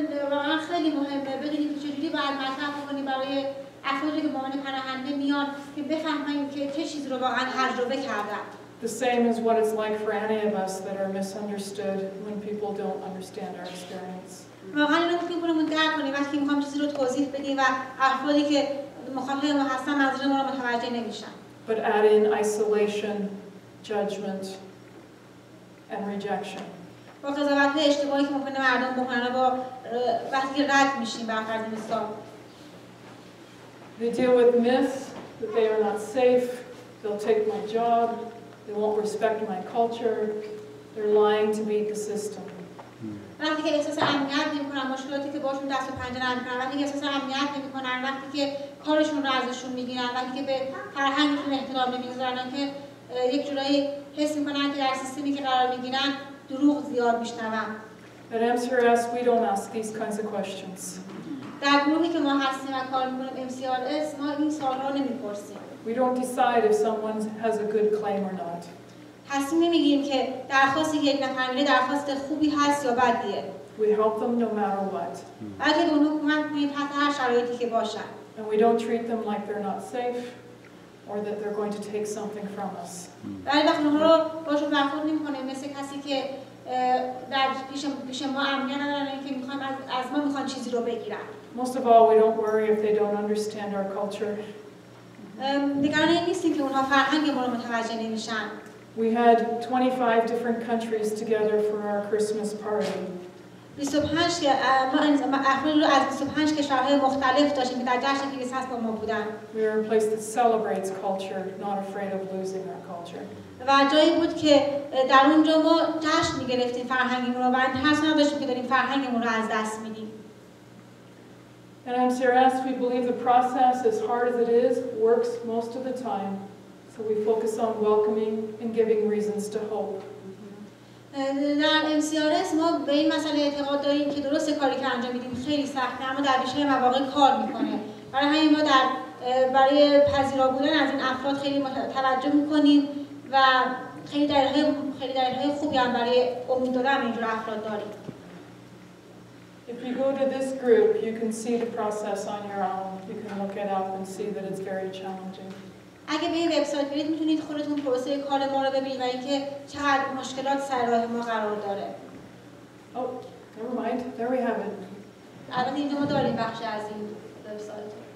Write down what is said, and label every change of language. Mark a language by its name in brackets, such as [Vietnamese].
[Persian] واقعا خیلی مهمه بدونید که چجوری باید مطرح کنیم برای افرادی که به عنوان پناهنده میان که بفهمن که چه چیزی رو واقعا تجربه کردن. [English] The same as what it's like for any of us that are misunderstood when people don't understand our experience. [Persian] واقعا اینو میتونیم درک کنیم وقتی میخوام چیزی رو توضیح بدیم و افرادی که مخاطب ما هستن منظور ما رو متوجه نمیشن. [English] But add in isolation, judgment, and rejection. [Persian] با قضاوت‌های اشتباهی که ممکنه مردم بکنن و با وقتی که رد میشیم بر فرض مثال. [English] They deal with myths that they are not safe, they'll take my job, they won't respect my culture, they're lying to beat the system. [Persian] وقتی که احساس امنیت نمی‌کنن، مشکلاتی که باشون دست و پنجه نرم می‌کنن، وقتی که احساس امنیت نمی‌کنن، وقتی که کارشون رو ازشون می‌گیرن، وقتی که به فرهنگشون احترام نمی‌گذارن، که یک جورایی حس می‌کنن که در سیستمی که قرار می‌گیرن دروغ زیاد می‌شنون. [English] At MCRS we don't ask these kinds of questions. [Persian] در گروهی که ما هستیم و کار می‌کنیم MCRS ما این سوال‌ها رو نمی‌پرسیم. [English] We don't decide if someone has a good claim or not. [Persian] تصمیم نمی‌گیریم که درخواستی که یک نفر میده درخواست خوبی هست یا بدیه. [English] We help them no matter what. [Persian] بلکه به اونها کمک کنیم تحت هر شرایطی که باشن. [English] And we don't treat them like they're not safe or that they're going to take something from us. [Persian] ولی وقتی اونها رو باشون برخورد نمی‌کنیم مثل کسی که در پیش ما امنیت ندارن که میخوان از ما میخوان چیزی رو بگیرن. [English] Most of all, we don't worry if they don't understand our culture. [Persian] نگران این نیستیم که اونها فرهنگ ما رو متوجه نمیشن. [English] We had 25 different countries together for our Christmas party. [Persian] 25 که ما افراد رو از 25 کشورهای مختلف داشتیم که در جشن کریسمس با ما بودن. [English] We are a place that celebrates culture, not afraid of losing our culture. [Persian] و جایی بود که در اونجا ما جشن می‌گرفتیم فرهنگمون رو و ترس نداشتیم که داریم فرهنگمون رو از دست میدیم. [English] At MCRS, we believe the process, as hard as it is, works most of the time. So we focus on welcoming and giving reasons to hope. [Persian] در MCRS ما به این مسئله اعتقاد داریم که درست کاری که انجام میدیم خیلی سخته اما در بیشتر مواقع کار میکنه. برای همین ما برای پذیرا بودن از این افراد خیلی توجه میکنیم و خیلی دلایل خوبی هم برای امید دادن به اینجور افراد داریم. [English] If you go to this group, you can see the process on your own. You can look it up and see that it's very challenging. [Persian] اگه به این وبسایت برید میتونید خودتون پروسه کار ما رو ببینید و اینکه چقدر مشکلات سر راه ما قرار داره. [English] Oh, never mind. There we have it. [Persian] البته اینجا ما داریم بخشی از این وبسایت.